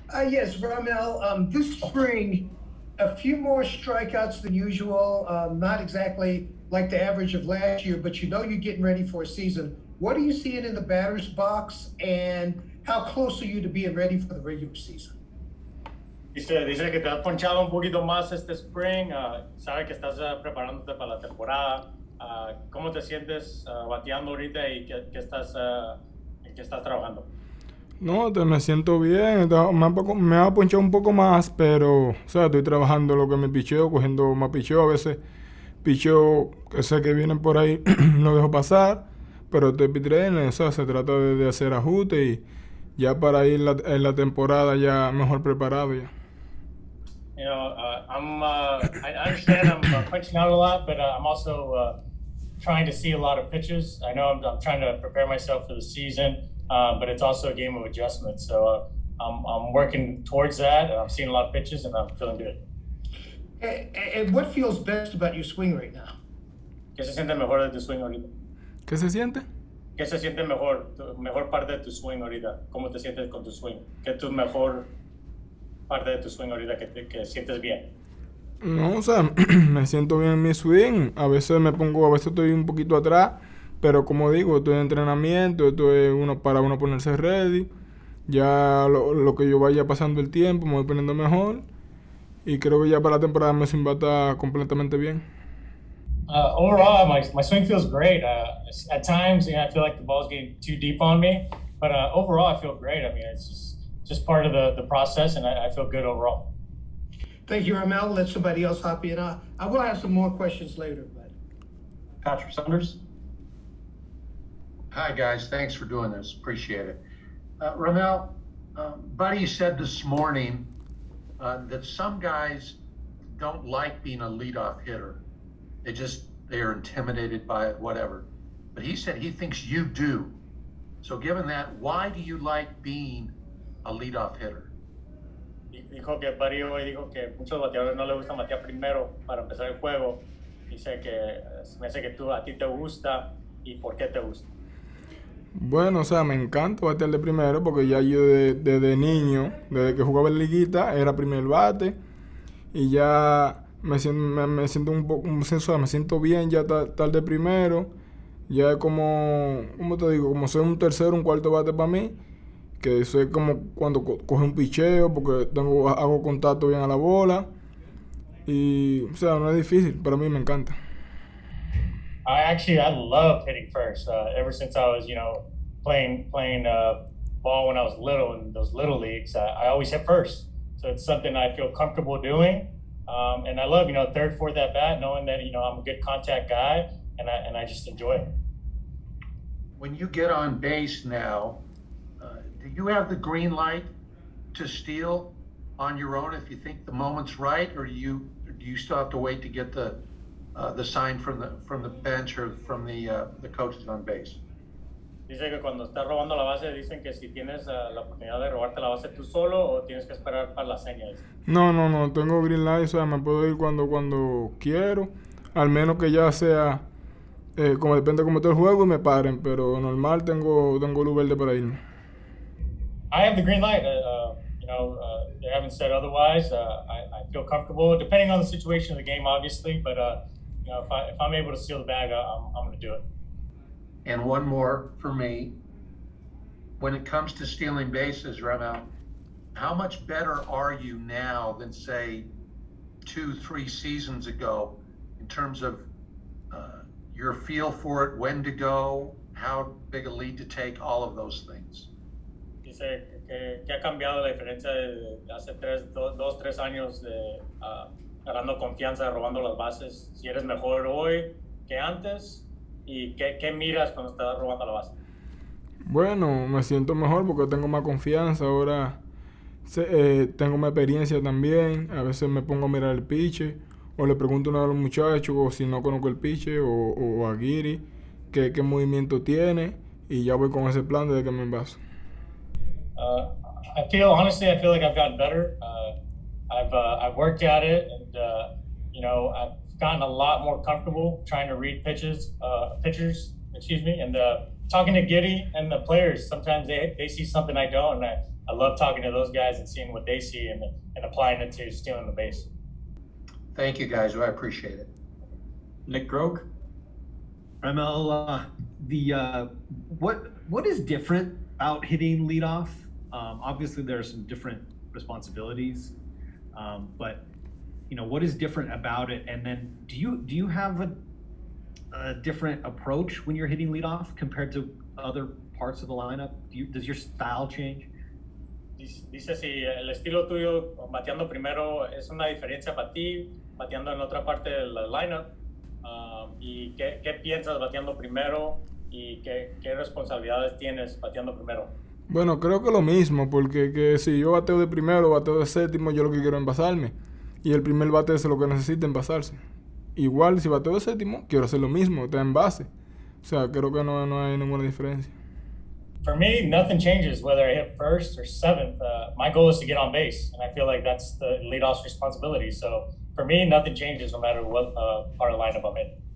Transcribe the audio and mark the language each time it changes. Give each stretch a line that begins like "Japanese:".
English: Yes, Raimel, this spring, a few more strikeouts than usual. Not exactly like the average of last year, but you know you're getting ready for a season. What are you seeing in the batter's box, and how close are you to being ready for the regular season?
Spanish: Dice que te has ponchado un poquito más este spring, sabe que estás preparándote para la temporada. ¿Cómo te sientes bateando ahorita y en qué estás trabajando? No, me siento bien. Me ha ponchado un poco más, pero, o sea, estoy trabajando lo que me picheo, cogiendo más picheo. A veces picheo que sé que vienen por ahí, lo dejo pasar, pero estoy pitching, o sea, se trata de hacer ajustes y ya para ir en la temporada ya mejor preparado ya.
English: I understand I'm punching out a lot, but I'm also trying to see a lot of pitches. I know I'm trying to prepare myself for the season, but it's also a game of adjustment. So I'm working towards that, and I'm seeing a lot of pitches, and I'm feeling good. And what feels best about your swing right now?
Spanish: ¿Qué se siente mejor de tu swing ahorita? ¿Qué se siente? ¿Qué se siente mejor, mejor parte de tu swing ahorita? ¿Cómo te sientes con tu swing? ¿Qué es tu mejor parte de tu swing ahorita que sientes bien? No, o sea, me siento bien en mi swing. A veces a veces estoy un poquito atrás, pero como digo, estoy en entrenamiento, esto es para uno ponerse ready. Ya lo que yo vaya pasando el tiempo, me voy poniendo mejor. Y creo que ya para la temporada mi swing va a estar completamente bien.
English: Overall, my swing feels great. At times, I feel like the ball's getting too deep on me, but overall, I feel great. I mean, it's just part of the process, and I feel good overall. Thank you, Raimel. Let somebody else hop in. I will have some more questions later. But Patrick Saunders. Hi, guys. Thanks for doing this. Appreciate it. Raimel, Buddy said this morning that some guys don't like being a leadoff hitter. They are intimidated by it, whatever. But he said he thinks you do. So given that, why do you like being a leadoff hitter?
Spanish: Dijo que Buddy hoy dijo que muchos bateadores no les gusta batear primero para empezar el juego. Dice que me hace que a ti te gusta y por qué te gusta. Bueno, o sea, me encanta batear de primero porque ya yo desde niño, desde que jugaba en liguita, era primer bate y ya me siento un poco, me siento bien ya estar de primero. Ya es como te digo, como ser un tercero, un cuarto bate para mí, que soy como cuando coge un picheo porque hago contacto bien a la bola y, o sea, no es difícil, para mí me encanta.
English: I love hitting first. Ever since I was, playing ball when I was little in those little leagues, I always hit first. So it's something I feel comfortable doing, and I love, third, fourth at bat, knowing that I'm a good contact guy, and I just enjoy it. When you get on base now, do you have the green light to steal on your own if you think the moment's right, or do you still have to wait to get the sign from the bench or from the coaches on base?
Spanish: Dice que cuando estás robando la base dicen que si tienes la oportunidad de robarte la base tú solo o tienes que esperar para la seña. No, tengo green light, o sea, me puedo ir cuando quiero, al menos que ya sea, como depende de cómo esté el juego y me paren, pero normal tengo luz verde para irme.
English: I have the green light. They haven't said otherwise. I feel comfortable, depending on the situation of the game, obviously. But if I'm able to steal the bag, I'm going to do it. And one more for me. When it comes to stealing bases, Raimel, how much better are you now than, say, 2-3 seasons ago in terms of your feel for it, when to go, how big a lead to take, all of those things?
Spanish: Dice que ha cambiado la diferencia de hace 2-3 años de ganando confianza, robando las bases. Si eres mejor hoy que antes, ¿y qué miras cuando estás robando la base? Bueno, me siento mejor porque tengo más confianza. Ahora tengo más experiencia también. A veces me pongo a mirar el pitch o le pregunto a los muchachos o si no conozco el pitch o a Giri qué movimiento tiene y ya voy con ese plan desde que me envaso.
English: I feel like I've gotten better. I've worked at it, and I've gotten a lot more comfortable trying to read pitchers, and talking to Giddy and the players. Sometimes they see something I don't, and I love talking to those guys and seeing what they see and applying it to stealing the base. Thank you, guys. I appreciate it. Nick Grog. Raimel, what is different about hitting leadoff? Obviously, there are some different responsibilities, but what is different about it? And then, do you have a different approach when you're hitting leadoff compared to other parts of the lineup? Does your style change?
Spanish: Dice si el estilo tuyo bateando primero es una diferencia para ti, bateando en otra parte del lineup, y qué piensas bateando primero y qué responsabilidades tienes bateando primero. Bueno, creo que lo mismo, porque que si yo bateo de primero, bateo de séptimo, yo lo que quiero es envasarme. Y el primer bate es lo que necesita, envasarse. Igual, si bateo de séptimo, quiero hacer lo mismo, está en base. O sea, creo que no hay ninguna diferencia.
English: For me, nothing changes whether I hit first or seventh. My goal is to get on base, and I feel like that's the leadoff's responsibility. So for me, nothing changes no matter what part of the lineup I'm in.